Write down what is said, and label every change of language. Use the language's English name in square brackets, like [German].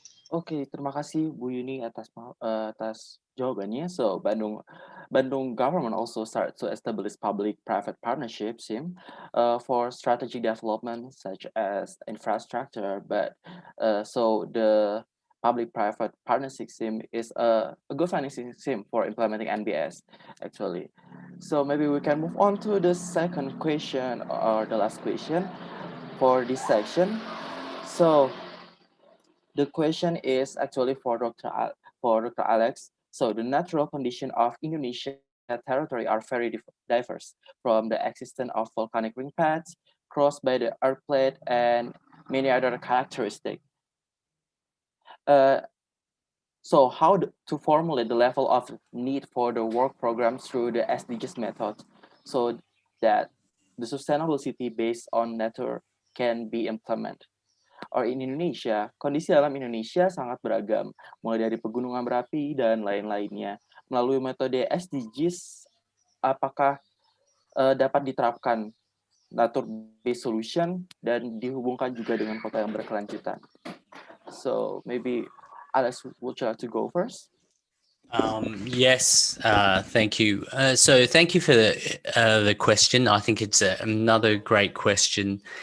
[Indonesian] Oke, terima kasih Bu Yuni atas jawabannya. [English] So Bandung government also start to establish public-private partnerships for strategic development such as infrastructure. But so the public-private partnership scheme is a good financing scheme for implementing NBS actually. So maybe we can move on to the second question or the last question for this section. So the question is actually for Dr. Alex. So the natural condition of Indonesia territory are very diverse, from the existence of volcanic ring pads crossed by the earth plate and many other characteristics. So how to formulate the level of need for the work program through the SDGs method so that the sustainable city based on nature can be implemented? Or in Indonesia, [Indonesian] kondisi alam Indonesia sangat beragam, mulai dari pegunungan berapi dan lain-lainnya. Melalui metode SDGs, apakah dapat diterapkan nature-based solution dan dihubungkan juga dengan kota yang berkelanjutan? [English] So maybe Alex, would you like to go first? Yes, thank you. So thank you for the question. I think it's another great question.